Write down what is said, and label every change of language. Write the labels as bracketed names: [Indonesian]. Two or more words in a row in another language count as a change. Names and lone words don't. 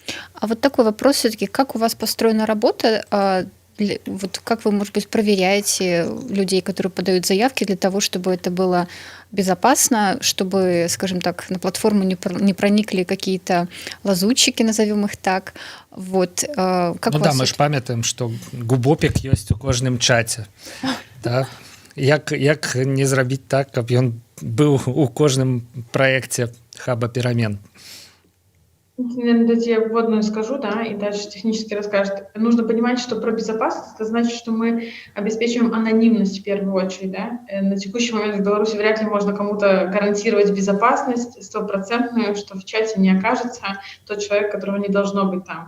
[Russian] А вот такой вопрос все-таки, как у вас построена работа? Вот как вы, может быть, проверяете людей, которые подают заявки, для того, чтобы это было безопасно, чтобы, скажем так, на платформу не проникли какие-то лазутчики, назовем их так. Вот, как [Belarusian] ну да, мы ж памятаем, што губопік ёсць у кожным чаце. [Russian] Да? [Belarusian] Як не зрабіць так, каб ён быў у кожным праекце хаба перамен? [Russian] Наверное, дайте я вводную скажу, да, и дальше технически расскажет. Нужно понимать, что про безопасность, это значит, что мы обеспечиваем анонимность в первую очередь, да. На текущий момент в Беларуси вряд ли можно кому-то гарантировать безопасность стопроцентную, что в чате не окажется тот человек, которого не должно быть там.